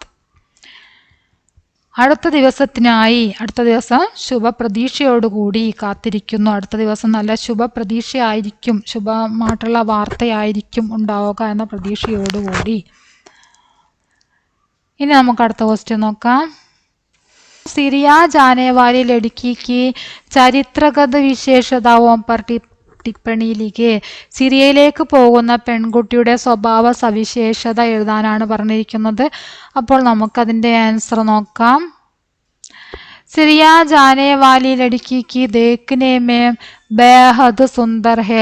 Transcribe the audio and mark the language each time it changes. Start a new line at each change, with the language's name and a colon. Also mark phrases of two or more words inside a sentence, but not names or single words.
Malayalam: അടുത്ത ദിവസം ശുഭപ്രതീക്ഷയോടുകൂടി കാത്തിരിക്കുന്നു. അടുത്ത ദിവസം നല്ല ശുഭപ്രതീക്ഷയായിരിക്കും, ശുഭമായിട്ടുള്ള വാർത്തയായിരിക്കും ഉണ്ടാവുക എന്ന പ്രതീക്ഷയോടുകൂടി. ഇനി നമുക്ക് അടുത്ത ക്വസ്റ്റ്യൻ നോക്കാം.
Hindi: സിറിയ जाने वाली लड़की की चरित्रगत विशेषताओं पर टिप्पणी लिखें.
Malayalam: സിറിയയിലേക്ക് പോകുന്ന പെൺകുട്ടിയുടെ സ്വഭാവ സവിശേഷത എഴുതാനാണ് പറഞ്ഞിരിക്കുന്നത്. അപ്പോൾ നമുക്കതിൻ്റെ ആൻസർ നോക്കാം.
Hindi: सीरिया जाने वाली लड़की देखने में बेहद सुंदर है.